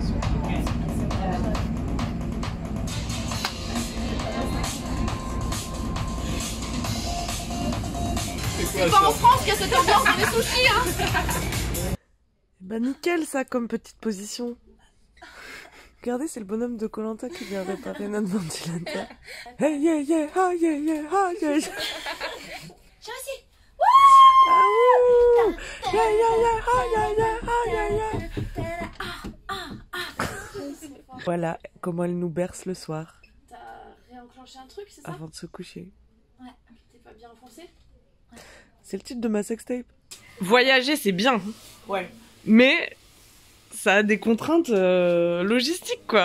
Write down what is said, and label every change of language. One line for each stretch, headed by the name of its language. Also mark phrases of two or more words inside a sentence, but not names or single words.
French: C'est pas en France qu'il y a cette ambiance dans les sushis, hein. Bah nickel ça comme petite position. Regardez, c'est le bonhomme de Koh-Lanta qui vient réparer notre ventilateur. Hey yeah yeah, ha yeah yeah, ha yeah yeah. J'ai aussi. Ah ouh, yeah yeah yeah, ha yeah yeah, ha yeah yeah. Voilà comment elle nous berce le soir. T'as réenclenché un truc, c'est ça? Avant de se coucher. Ouais, t'es pas bien enfoncé? C'est le titre de ma sextape. Voyager, c'est bien. Ouais. Mais ça a des contraintes logistiques, quoi.